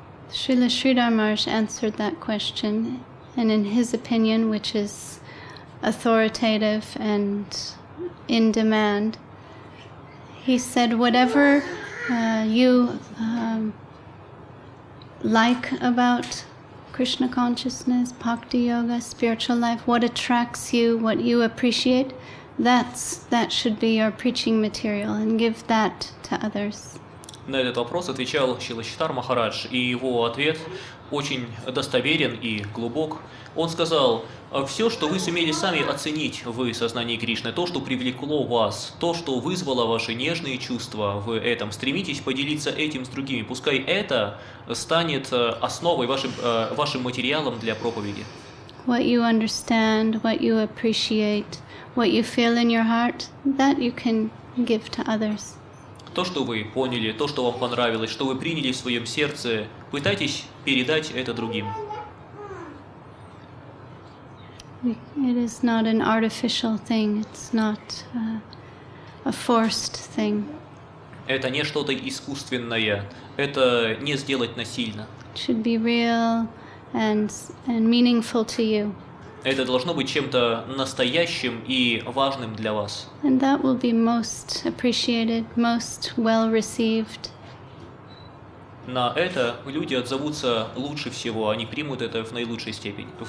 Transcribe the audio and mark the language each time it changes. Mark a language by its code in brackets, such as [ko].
[en] Srila Sridhar Maharaj answered that question, and in his opinion, which is authoritative and in demand, he said, whatever you like about Krishna consciousness, bhakti yoga, spiritual life, what attracts you, what you appreciate, that should be your preaching material, and give that to others. [ru] На этот вопрос отвечал Шилашитар Махарадж, и его ответ очень достоверен и глубок. Он сказал: все, что вы сумели сами оценить в сознании Кришны, то, что привлекло вас, то, что вызвало ваши нежные чувства в этом, стремитесь поделиться этим с другими. Пускай это станет основой, вашим материалом для проповеди. [en] What you understand, what you appreciate, what you feel in your heart, that you can give to others. [ru] То, что вы поняли, то, что вам понравилось, что вы приняли в своем сердце, пытайтесь передать это другим. [en] It is not an artificial thing. It's not a forced thing. [ru] Это не что-то искусственное, это не сделать насильно. [en] It should be real and meaningful to you. [ru] Это должно быть чем-то настоящим и важным для вас. [en] And that will be most appreciated, most well received. [ru] На это люди отзовутся лучше всего, они примут это в наибольшей степени.